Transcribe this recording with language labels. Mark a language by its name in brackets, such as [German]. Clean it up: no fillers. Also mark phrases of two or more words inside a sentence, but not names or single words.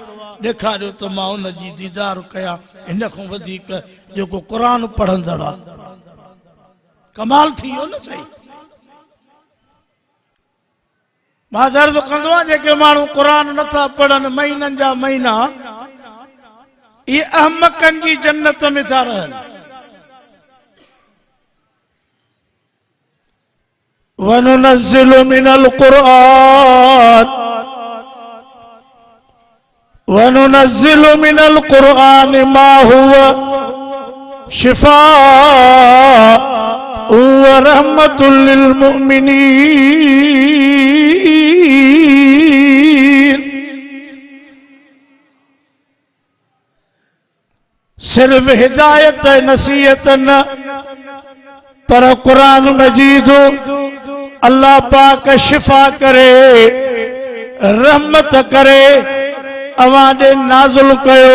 [Sindhi] ॾेखारियो त मां उन जी दीदार कयां। हिन खां वधीक जेको क़ुरान पढ़ंदड़ आहे, कमाल थी वियो न सही। मां दर्द कंदो आहियां जेके माण्हू क़ुरान नथा पढ़नि महीननि जा महीना, इहे अहमकनि जी जन्नत में था रहनि। [Arabic] وننزل من القرآن وننزل من القرآن ما هو شفاء ورحمة للمؤمنين. [Sindhi] सिर्फ हिदायत नसीहत न, पर क़ुरान मजीद अल्लाह पाक शिफ़ा करे, रहमत करे अवां ॾे नाज़िल कयो।